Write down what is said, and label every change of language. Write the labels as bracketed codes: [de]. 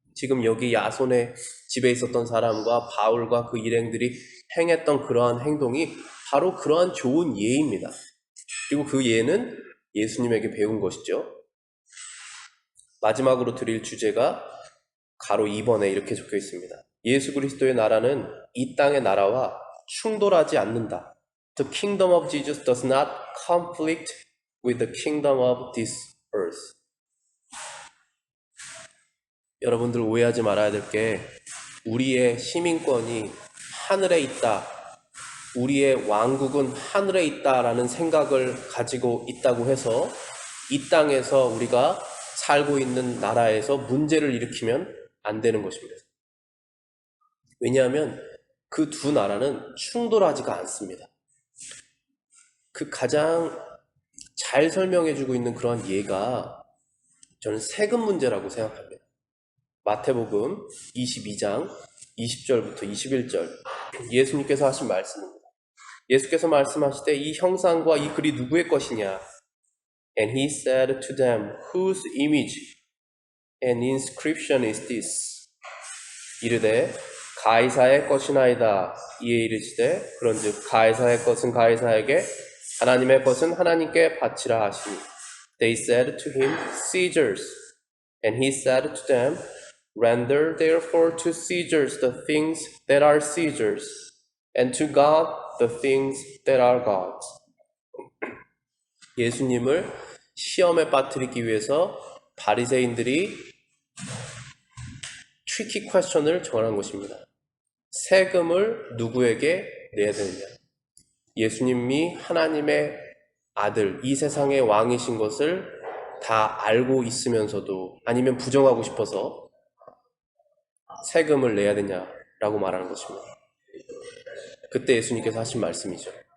[ko] 지금 여기 야손의 집에 있었던 사람과 바울과 그 일행들이 행했던 그러한 행동이 바로 그러한 좋은 예입니다. 그리고 그 예는 예수님에게 배운 것이죠. 마지막으로 드릴 주제가 가로 2번에 이렇게 적혀 있습니다. 예수 그리스도의 나라는 이 땅의 나라와 충돌하지 않는다. [en] The kingdom of Jesus does not conflict with the kingdom of this earth. [ko] 여러분들 오해하지 말아야 될 게 우리의 시민권이 하늘에 있다, 우리의 왕국은 하늘에 있다라는 생각을 가지고 있다고 해서 이 땅에서 우리가 살고 있는 나라에서 문제를 일으키면 안 되는 것입니다. 왜냐하면 그 두 나라는 충돌하지가 않습니다. 그 가장 잘 설명해주고 있는 그런 예가 저는 세금 문제라고 생각합니다. 마태복음 22장 20절부터 21절 예수님께서 하신 말씀입니다. 예수께서 말씀하시되 이 형상과 이 글이 누구의 것이냐? [en] And he said to them, Whose image and inscription is this? [ko] 이르되 가이사의 것이나이다. 이에 이르시되 그런즉 가이사의 것은 가이사에게 하나님의 것은 하나님께 바치라 하시니 [en] They said to him, Caesar's. And he said to them, Render therefore to Caesar's the things that are Caesar's, and to God the things that are God's. [ko] 예수님을 시험에 빠뜨리기 위해서 바리새인들이 트리키 퀘스천을 정한 것입니다. 세금을 누구에게 내야 되느냐? 예수님이 하나님의 아들, 이 세상의 왕이신 것을 다 알고 있으면서도 아니면 부정하고 싶어서 세금을 내야 되냐라고 말하는 것입니다. 그때 예수님께서 하신 말씀이죠.